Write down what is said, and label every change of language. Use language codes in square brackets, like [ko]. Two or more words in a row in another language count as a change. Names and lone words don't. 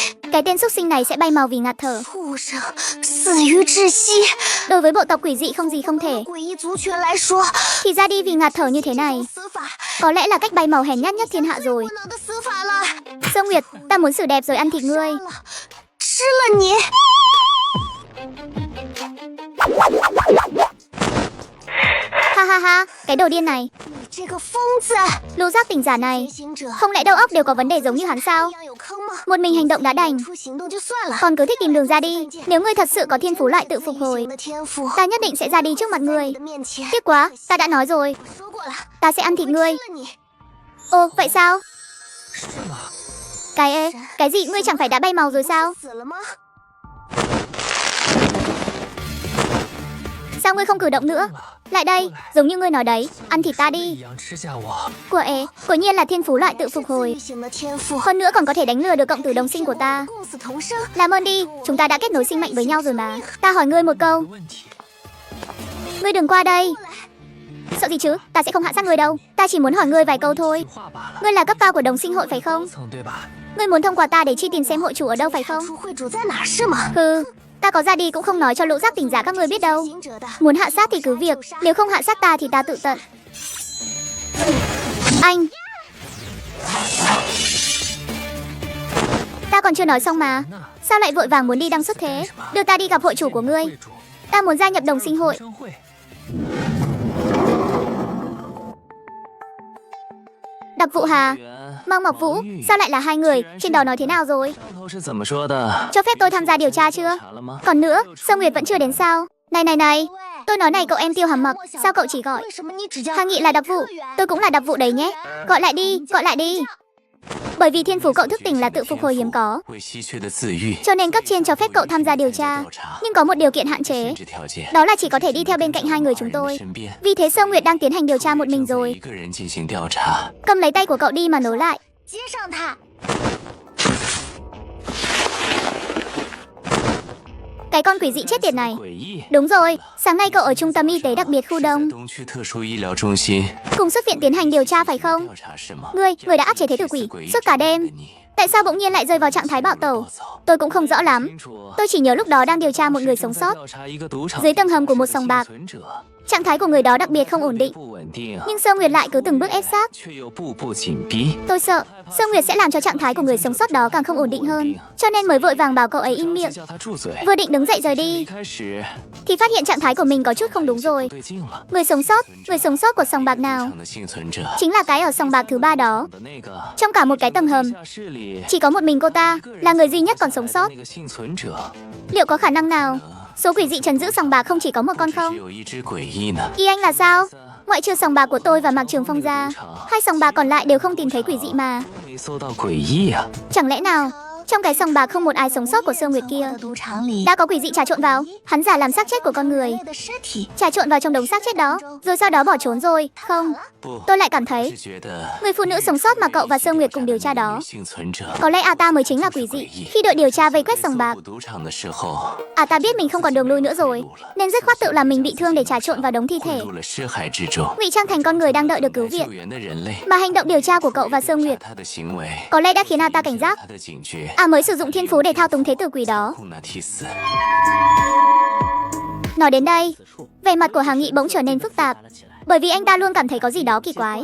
[vi] Cái tên súc sinh này sẽ bay màu vì ngạt thở. [zh] 畜生，死于窒息。 [vi] Đối với bộ tộc quỷ dị không gì không thể. [zh] 诡异族群来说， [vi] Thì ra đi vì ngạt thở như thế này, [zh] 死法 [vi] có lẽ là cách bay màu hèn nhát nhất thiên hạ rồi. [zh] 不能的死法了， [vi] Sơ Nguyệt, ta muốn xử đẹp rồi ăn thịt ngươi. [zh] 吃了你！ [vi] Ha ha ha, cái đồ điên này, [zh] 你这个疯子！ [vi] lũ giác tỉnh giả này, [zh] 觉醒者， [vi] không lẽ đầu óc đều có vấn đề giống như hắn sao? [zh] 一样有坑吗？ [vi] Một mình hành động đã đành, [zh] 出行动就算了， [vi] còn cứ thích tìm đường ra đi. Nếu ngươi thật sự có thiên phú loại tự phục [zh] 类 [vi] hồi, [zh] 型的天赋， [vi] ta nhất định sẽ ra đi trước mặt [zh] 在 [vi] ngươi. [zh] 你的面前， [vi] Tiếc quá, ta đã nói rồi, [zh] 我说过了， [vi] ta sẽ ăn thịt [zh] 我 [vi] ngươi. [zh] 会吃了你。 [vi] Ồ, vậy sao? Cái gì, ngươi chẳng phải đã bay màu rồi sao? [zh] 死了吗？ [vi] Sao ngươi không cử động nữa? Lại đây, giống như ngươi nói đấy, ăn thịt ta đi. [zh] 一样吃下我。 [vi] Quả nhiên là thiên phú loại tự phục [zh] 自 [vi] hồi. [zh] 愈型的天赋， [vi] Hơn nữa còn có thể đánh lừa được cộng tử đồng sinh của ta. [zh] 共死同生。 [vi] Làm ơn đi, chúng ta đã kết nối sinh mệnh với nhau rồi mà. Ta hỏi ngươi một câu, [zh] 没问题。 [vi] ngươi đừng qua đây. Sợ gì chứ, ta sẽ không hạ sát ngươi đâu. Ta chỉ muốn hỏi ngươi vài câu thôi. [zh] 话罢了。 [vi] Ngươi là cấp cao của đồng sinh hội phải [zh] 高 [vi] không? [zh] 层对吧？ [vi] Ngươi muốn thông qua ta để truy tìm xem hội chủ ở đâu phải không? [zh] 出会主在哪儿是吗？ [vi] Hừ, ta có ra đi cũng không nói cho lũ giác tỉnh giả các ngươi biết đâu. [zh] 行者的， [vi] Muốn hạ sát thì cứ việc, nếu không hạ sát ta thì ta tự tận. Anh, ta còn chưa nói xong mà. Sao lại vội vàng muốn đi đăng xuất thế? Đưa ta đi gặp hội chủ của ngươi. [zh] 会主 [vi] Ta muốn gia nhập đồng sinh hội. [zh] 生会。 [vi] Đặc vụ Hà, [zh] 员 [vi] Mang Mọc Vũ, sao lại là hai người? Trên đó nói thế nào rồi? [zh] 上头是怎么说的？ [vi] Cho phép tôi tham gia điều tra chưa? [zh] 查了吗？ [vi] Còn nữa, Sơ Nguyệt vẫn chưa đến sao? Này, [zh] 喂， [vi] tôi nói này cậu em Tiêu Hàm Mặc, sao cậu chỉ gọi [zh] 为什么你只叫 [vi] Hà Nghị là đặc vụ? Tôi cũng là đặc vụ đấy nhé. Gọi lại đi. Bởi vì thiên phú cậu thức tỉnh là tự phục hồi hiếm có, [zh] 为稀缺的自愈， [vi] cho nên cấp trên cho phép cậu tham gia điều tra. [zh] 调查， [vi] Nhưng có một điều kiện hạn chế, [zh] 限制条件， [vi] đó là chỉ có thể đi theo bên cạnh hai người chúng [zh] 人的 [vi] tôi. [zh] 身边， [vi] Vì thế Sơ Nguyệt đang tiến hành điều tra một mình [zh] 正在 [vi] rồi. [zh] 一个人进行调查。 [vi] Cầm lấy tay của cậu đi mà nối lại. [zh] 接上他？ [vi] Cái con quỷ dị chết tiệt này. [zh] 诡异。 [vi] Đúng rồi, sáng nay cậu ở trung tâm y tế đặc biệt khu [zh] 在 [vi] Đông, [zh] 东区特殊医疗中心 [vi] cùng xuất viện tiến hành điều tra phải không? [zh] 调查是吗？ [vi] Người đã áp chế thế tử quỷ suốt cả đêm. [zh] 的你 [vi] Tại sao bỗng nhiên lại rơi vào trạng thái bạo tẩu? [zh] 暴走 [vi] Tôi cũng không rõ lắm. [zh] 清楚。 [vi] Tôi chỉ nhớ lúc đó đang điều tra một người sống sót [zh] 调查一个赌场 [vi] dưới tầng hầm của một sòng bạc. [zh] 幸存者 [vi] Trạng thái của người đó đặc biệt không ổn định, [zh] 不稳定， [vi] nhưng Sơ Nguyệt lại cứ từng bước ép sát. [zh] 却又步步紧逼。 [vi] Tôi sợ Sơ Nguyệt sẽ làm cho trạng thái của người sống sót đó càng không ổn định hơn, cho nên mới vội vàng bảo cậu ấy im [zh] 着急 [vi] miệng. [zh] 叫他住嘴。 [vi] Vừa định đứng dậy rời [zh] 一 [vi] đi [zh] 开始 [vi] thì phát hiện trạng thái của mình có chút không đúng [zh] 不 [vi] rồi. [zh] 对劲了。 [vi] Người sống sót của sòng bạc [zh] 赌 [vi] nào? [zh] 场的幸存者 [vi] Chính là cái ở sòng bạc thứ 3 đó. [zh] 的那个 [vi] Trong cả một cái tầng hầm, [zh] 下室里 [vi] chỉ có một mình cô ta là người duy nhất còn sống sót. [zh] 那个幸存者 [vi] Liệu có khả năng nào số quỷ dị trấn giữ sòng bạc không chỉ có một con [zh] 只 [vi] không? [zh] 有一只诡异呢？ [vi] Ý anh là sao? Ngoại trừ sòng bạc của tôi và Mạc Trường Phong ra, hai sòng bạc còn lại đều không tìm thấy quỷ dị mà. [zh] 没搜到诡异啊！ [vi] Chẳng lẽ nào trong cái sòng bạc không một ai sống sót của Sơ Nguyệt kia? [zh] 的赌场里， [vi] Đã có quỷ dị trà trộn vào, hắn giả làm xác chết của con người, [zh] 人类的尸体， [vi] trà trộn vào trong đống xác chết đó, rồi sau đó bỏ trốn rồi. Không, [zh] 不， [vi] tôi lại cảm [zh] 是 [vi] thấy [zh] 觉得 [vi] người phụ nữ sống sót mà cậu và Sơ Nguyệt cùng điều tra đó, [zh] 幸存者 [vi] có lẽ ta mới chính là quỷ dị. Khi đội điều tra vây quét sòng bạc, [zh] 搜捕赌场的时候， [vi] ta biết mình không còn đường lui nữa rồi, nên dứt khoát tự làm mình bị thương để trà trộn vào đống thi [zh] 混 [vi] thể, [zh] 入了尸海之中。 [vi] ngụy trang thành con người đang đợi được cứu [zh] 来救 [vi] viện. [zh] 援的人类， [vi] Mà hành động điều tra của cậu và Sơ Nguyệt [zh] 他的行为， [vi] có lẽ đã khiến ta cảnh giác. [zh] 他的警觉， [vi] Mới sử dụng thiên phú để thao túng thế tử quỷ đó. [zh] 控那替死。 [vi] Nói đến đây, vẻ mặt của Hà Nghị bỗng trở nên phức tạp, bởi vì anh ta luôn cảm thấy có gì đó kỳ quái.